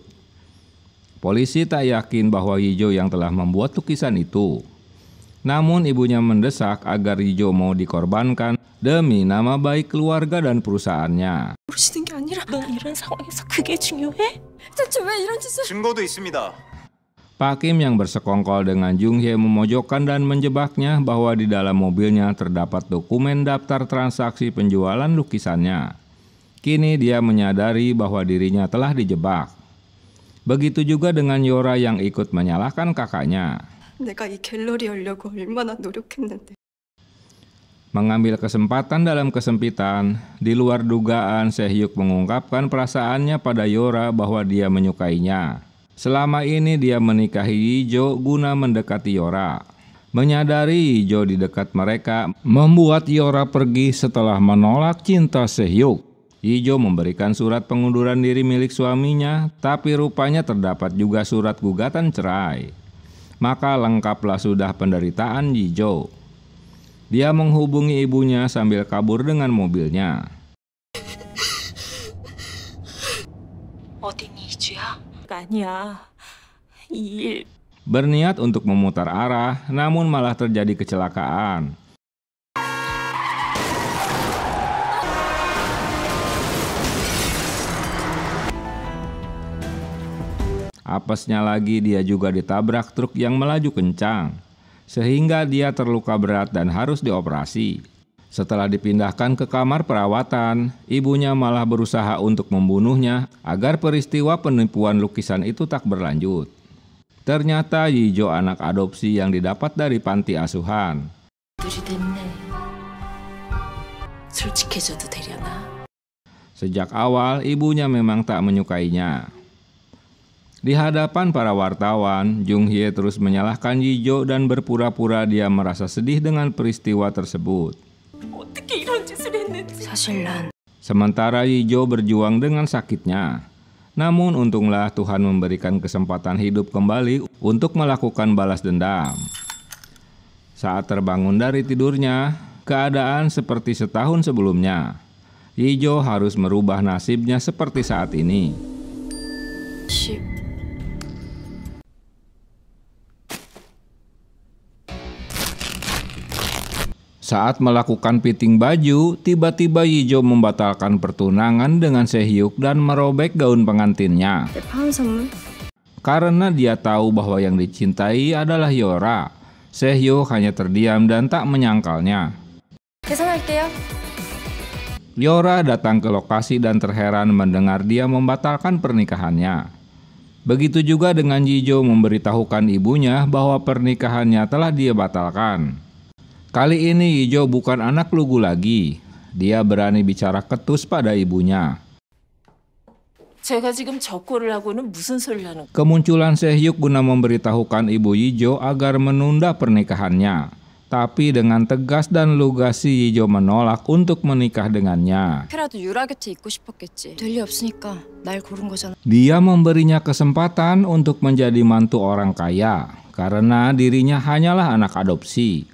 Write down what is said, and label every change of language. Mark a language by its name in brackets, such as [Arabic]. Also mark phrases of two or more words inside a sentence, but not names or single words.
[Indonesian] Polisi tak yakin bahwa Jijo yang telah membuat lukisan itu. Namun ibunya mendesak agar Jijo mau dikorbankan demi nama baik keluarga dan perusahaannya. [Korean] 모르시는 게 아니라 넌 이런 상황에서 그게 중요해? 대체 왜 이런 짓을? 증거도 있습니다. [Indonesian] Pak Kim yang bersekongkol dengan Jung Hye memojokkan dan menjebaknya bahwa di dalam mobilnya terdapat dokumen daftar transaksi penjualan lukisannya. Kini dia menyadari bahwa dirinya telah dijebak. Begitu juga dengan Yora yang ikut menyalahkan kakaknya. [Korean] 내가 이 갤러리 열려고 얼마나 노력했는데. [Indonesian] Mengambil kesempatan dalam kesempitan, di luar dugaan Sehyuk mengungkapkan perasaannya pada Yora bahwa dia menyukainya. Selama ini dia menikahi Jijo guna mendekati Yora. Menyadari Jijo di dekat mereka membuat Yora pergi setelah menolak cinta Sehyuk. Jijo memberikan surat pengunduran diri milik suaminya, tapi rupanya terdapat juga surat gugatan cerai. Maka lengkaplah sudah penderitaan Jijo. Dia menghubungi ibunya sambil kabur dengan mobilnya. [Korean] 어디니 이주야? 아니야. 이 일 [Indonesian] Berniat untuk memutar arah, namun malah terjadi kecelakaan. Apesnya lagi dia juga ditabrak truk yang melaju kencang, sehingga dia terluka berat dan harus dioperasi. Setelah dipindahkan ke kamar perawatan, ibunya malah berusaha untuk membunuhnya agar peristiwa penipuan lukisan itu tak berlanjut. Ternyata Jijo anak adopsi yang didapat dari panti asuhan. [Korean] 들이 됐네. 솔직해져도 되려나? [Indonesian] Sejak awal ibunya memang tak menyukainya. Di hadapan para wartawan, Jung Hye terus menyalahkan Jijo dan berpura-pura dia merasa sedih dengan peristiwa tersebut. [Korean] 어떻게 이런 짓을 했는지. 사실 난 [Indonesian] Sementara Jijo berjuang dengan sakitnya. Namun untunglah Tuhan memberikan kesempatan hidup kembali untuk melakukan balas dendam. Saat terbangun dari tidurnya, keadaan seperti setahun sebelumnya. Yijo harus merubah nasibnya seperti saat ini. Saat melakukan fitting baju, tiba-tiba Yijo membatalkan pertunangan dengan Sehyuk dan merobek gaun pengantinnya. [Korean] 내 파혼 선물. [Indonesian] Karena dia tahu bahwa yang dicintai adalah Yora, Sehyuk hanya terdiam dan tak menyangkalnya. [Korean] 계산할게요. [Indonesian] Yora datang ke lokasi dan terheran mendengar dia membatalkan pernikahannya. Begitu juga dengan Yijo memberitahukan ibunya bahwa pernikahannya telah dia batalkan. Kali ini Yijo bukan anak lugu lagi. Dia berani bicara ketus pada ibunya. [Korean] 제가 지금 저 꼴을 하고는 무슨 소리를 하는 거예요? [Indonesian] Kemunculan Sehyuk guna memberitahukan ibu Yijo agar menunda pernikahannya. Tapi dengan tegas dan lugas si Yijo menolak untuk menikah dengannya. [Korean] 걔라도 유라 곁에 있고 싶었겠지. 될 리 없으니까 날 고른 거잖아. [Indonesian] Dia memberinya kesempatan untuk menjadi mantu orang kaya karena dirinya hanyalah anak adopsi.